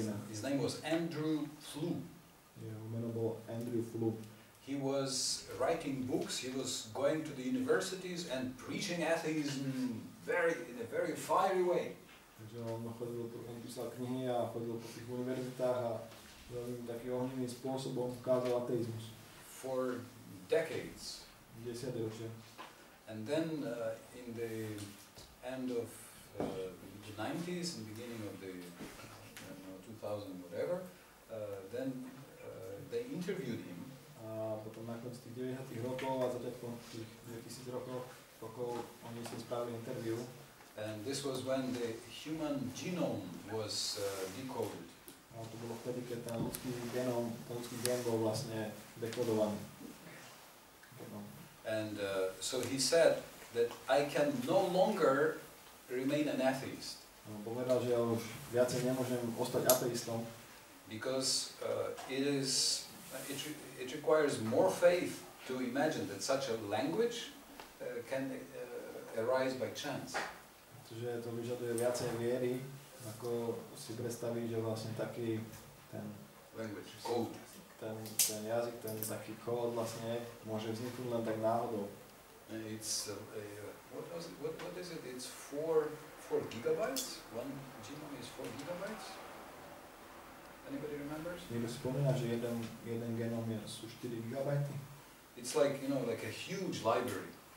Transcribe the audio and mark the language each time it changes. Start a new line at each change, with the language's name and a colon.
English: His name was Andrew Flew.
Slovak: Jeho meno bol Andrew Flew.
English: He was writing books, he was going to the universities and preaching atheism in a very fiery way.
Slovak: Takže on písal knihy a chodil po tých univerzitách a veľmi takým ohnivým spôsobom kázal ateizmus.
English: For decades.
Slovak: 10 ročia.
English: And then in the end of the 90s and beginning of the 2000 whatever, then they interviewed him.
Slovak: A potom na konci tých 90 rokov a začiatkom tých 2000 rokov oni si spravili interview.
English: And this was when the human genome was decoded.
Slovak: A to bolo vtedy, keď ten ľudský gén bol vlastne dekodovaný.
English: And so he said that I can no longer remain an atheist.
Slovak: On povedal, že ja už viacej nemôžem ostať ateistom.
English: Because it requires more faith to imagine that such a language can arise by chance.
Slovak: Pretože to vyžaduje viacej viery, ako si predstaviť, že vlastne taký ten
English: language code,
Slovak: ten jazyk, ten taký kód vlastne môže vzniknúť len tak náhodou.
English: It's what is it? It's 4 gigabytes. One genome is 4 gigabytes. Anybody remembers?
Slovak: Niekto si spomína, že jeden genom sú 4 gigabajty.
English: It's like, you know, like a huge library.